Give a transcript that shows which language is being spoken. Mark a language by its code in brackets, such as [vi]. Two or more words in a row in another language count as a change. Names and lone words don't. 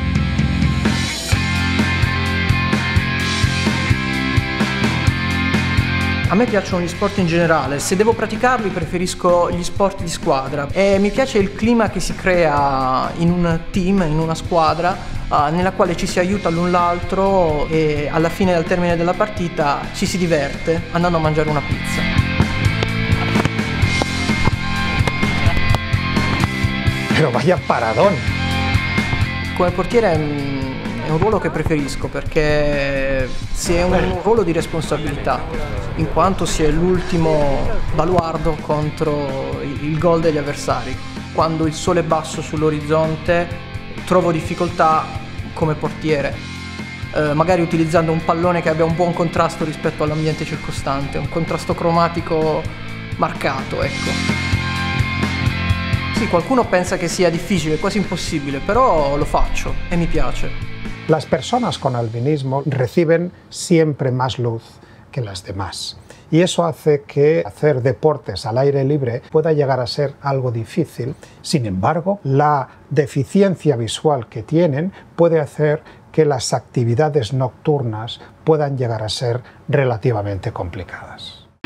[it] A me piacciono gli sport in generale, se devo praticarli preferisco gli sport di squadra e mi piace il clima che si crea in un team, in una squadra, nella quale ci si aiuta l'un l'altro e alla fine, al termine della partita, ci si diverte andando a mangiare una pizza. [es] Pero vaya paradón! [it] Come portiere è un ruolo che preferisco perché si è un ruolo di responsabilità, in quanto si è l'ultimo baluardo contro il gol degli avversari. Quando il sole è basso sull'orizzonte trovo difficoltà come portiere, magari utilizzando un pallone che abbia un buon contrasto rispetto all'ambiente circostante, un contrasto cromatico marcato, ecco. Sì, qualcuno pensa che sia difficile, quasi impossibile, però lo faccio e mi piace. [es] Las personas con albinismo reciben siempre más luz que las demás y eso hace que hacer deportes al aire libre pueda llegar a ser algo difícil. Sin embargo, la deficiencia visual que tienen puede hacer que las actividades nocturnas puedan llegar a ser relativamente complicadas.